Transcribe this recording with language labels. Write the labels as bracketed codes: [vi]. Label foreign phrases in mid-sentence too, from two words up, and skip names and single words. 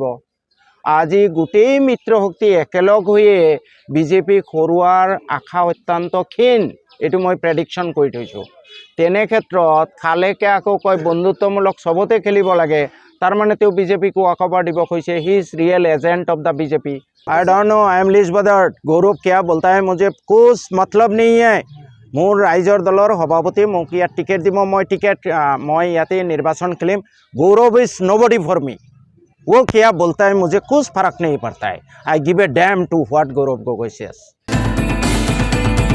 [as] আজি গোটেই মিত্ৰশক্তি একেলগ হৈয়ে বিজেপিক হৰুৱাৰ আশা অত্যন্ত ক্ষীণ, এইটো মই প্ৰেডিকশ্যন কৰি থৈছোঁ। তেনে ক্ষেত্ৰত খালেকে আকৌ কয় বন্ধুত্বমূলক চবতে খেলিব লাগে, তাৰমানে তেওঁ বিজেপিক ৱাকঅভাৰ দিব খুজিছে। [en] He is real agent of the BJP. I don't know, I am least bothered. [hi] গৌৰৱ क्या बोलता है मुझे कुछ मतलब नहीं है। [as] মোৰ ৰাইজৰ দলৰ সভাপতি মোক ইয়াত টিকেট দিব, মই ইয়াতে নিৰ্বাচন খেলিম। [en] Gaurav is nobody for me. [hi] वो क्या बोलता है मुझे कुछ फर्क नहीं पड़ता है। [en] I give a damn to what Gaurav Gogoi says.